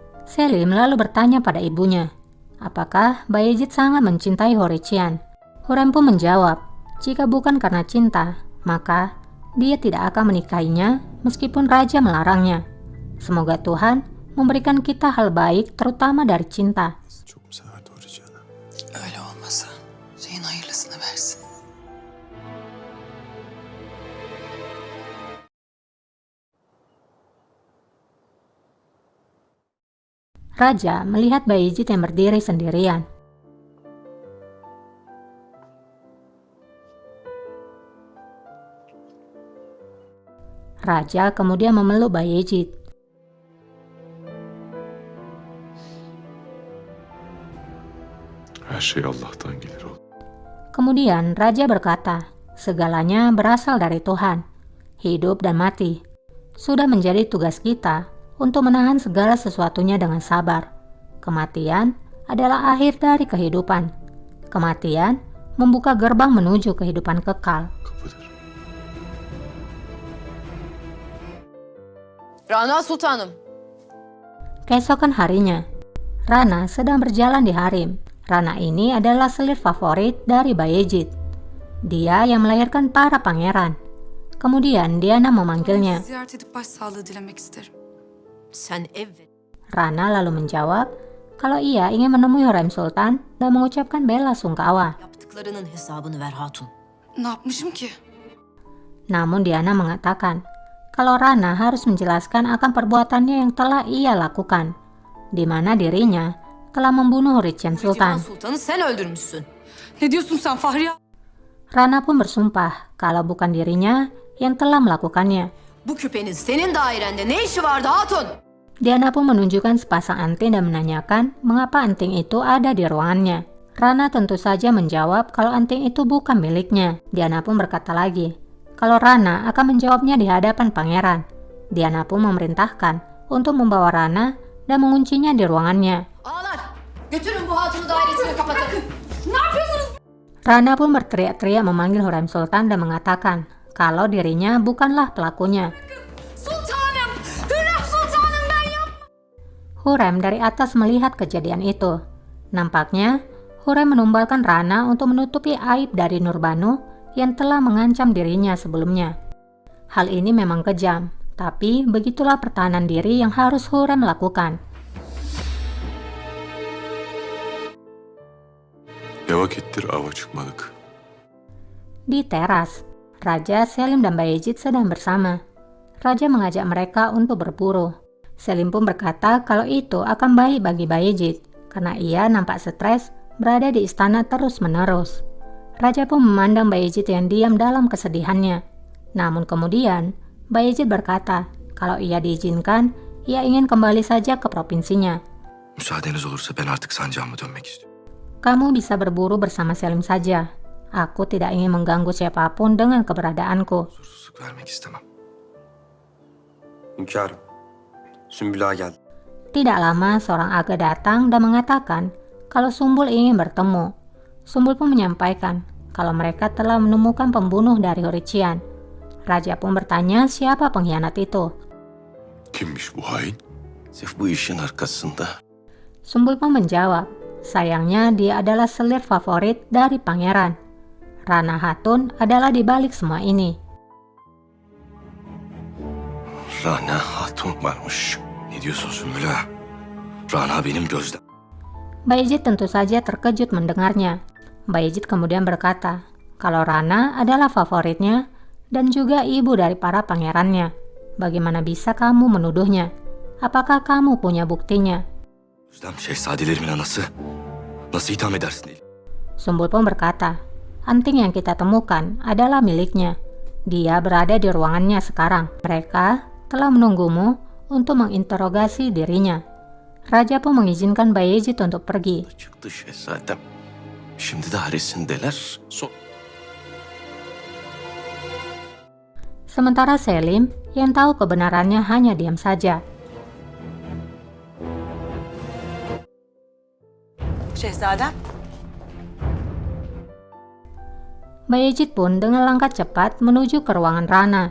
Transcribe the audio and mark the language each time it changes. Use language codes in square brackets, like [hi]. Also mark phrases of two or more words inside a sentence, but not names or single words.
[id] Selim lalu bertanya pada ibunya, apakah Bayezid sangat mencintai Horician? Hurrem pun menjawab, jika bukan karena cinta, maka dia tidak akan menikahinya meskipun raja melarangnya. Semoga Tuhan memberikan kita hal baik terutama dari cinta. [tr] Çok mu severdi Horician'ı? Öyle olmasa şeyin hayırlısını versin. [id] Raja melihat Bayezid yang berdiri sendirian. Raja kemudian memeluk Bayezid. [tr] Her şey Allah'tan gelir oğlum. [id] Kemudian Raja berkata, segalanya berasal dari Tuhan, hidup dan mati. Sudah menjadi tugas kita untuk menahan segala sesuatunya dengan sabar. Kematian adalah akhir dari kehidupan. Kematian membuka gerbang menuju kehidupan kekal. [tr] Kapıdır. Rana Sultanım. [id] Keesokan harinya, Rana sedang berjalan di harem. Rana ini adalah selir favorit dari Bayezid. Dia yang melahirkan para pangeran. Kemudian Diana memanggilnya. [tr] Ziyaret edip başsağlığı dilemek isterim. Sen evet. [id] Rana lalu menjawab kalau ia ingin menemui Hurrem Sultan dan mengucapkan bela sungkawa. [tr] Yaptıklarının hesabını ver hatun. Ne yapmışım ki? [id] Namun Diana mengatakan kalau Rana harus menjelaskan akan perbuatannya yang telah ia lakukan, di mana dirinya telah membunuh Horician Cihan Sultan. [tr] Sultan'ı sen öldürmüşsün. Ne diyorsun sen Fahriye? [id] Rana pun bersumpah kalau bukan dirinya yang telah melakukannya. [tr] Bu küpenin senin dairende ne işi vardı hatun? [id] Diana pun menunjukkan sepasang anting dan menanyakan mengapa anting itu ada di ruangannya. Rana tentu saja menjawab kalau anting itu bukan miliknya. Diana pun berkata lagi kalau Rana akan menjawabnya di hadapan pangeran. Diana pun memerintahkan untuk membawa Rana dan menguncinya di ruangannya. [tr] Ağlar. Götürün bu hatunu dairesine kapatın. Ne yapıyorsunuz? [id] Rana pun berteriak-teriak memanggil Hurrem Sultan dan mengatakan kalau dirinya bukanlah pelakunya. [tr] Sultanım! Hürrem Sultanım ben yapmadım. [id] Hurrem dari atas melihat kejadian itu. Nampaknya Hurrem menumbalkan Rana untuk menutupi aib dari Nurbanu yang telah mengancam dirinya sebelumnya. Hal ini memang kejam, tapi begitulah pertahanan diri yang harus Hurrem lakukan. [tr] Ne vakittir ava çıkmadık. [id] Di teras, Raja, Selim, dan Bayezid sedang bersama. Raja mengajak mereka untuk berburu. Selim pun berkata kalau itu akan baik bagi Bayezid, karena ia nampak stres berada di istana terus-menerus. Raja pun memandang Bayezid yang diam dalam kesedihannya. Namun kemudian, Bayezid berkata kalau ia diizinkan, ia ingin kembali saja ke provinsinya. [tr] Müsaadeniz olursa ben artık sancağıma dönmek istiyorum. [id] Kamu bisa berburu bersama Selim saja. Aku tidak ingin mengganggu siapapun dengan keberadaanku. [tr] Huzursuzluk vermek istemem. Hünkârım, Sümbül Ağa geldi. [id] Tidak lama seorang aga datang dan mengatakan kalau Sumbul ingin bertemu. Sumbul pun menyampaikan kalau mereka telah menemukan pembunuh dari Horician. Raja pun bertanya siapa pengkhianat itu. [tr] Kimmiş bu hain? Sırf bu işin arkasında [id] Sumbul pun menjawab, sayangnya dia adalah selir favorit dari pangeran. Rana Hatun adalah di balik semua ini. [tr] Rana Hatun varmış. Ne diyorsun Sümbül Ağa? Rana benim gözlem. [id] Bayezid tentu saja terkejut mendengarnya. Bayezid kemudian berkata kalau Rana adalah favoritnya dan juga ibu dari para pangerannya. Bagaimana bisa kamu menuduhnya? Apakah kamu punya buktinya? [tr] Gözlem şehzadelerimin anası. Nasıl itham edersin değil? [id] Sumbul pun berkata, anting yang kita temukan adalah miliknya. Dia berada di ruangannya sekarang. Mereka telah menunggumu untuk menginterogasi dirinya. Raja pun mengizinkan Bayezid untuk pergi. [tr] Çıktı şehzadem. Şimdi de haresindeler. [id] Sementara Selim yang tahu kebenarannya hanya diam saja. [tr] Şehzadem. [id] Bayezid pun dengan langkah cepat menuju ke ruangan Rana.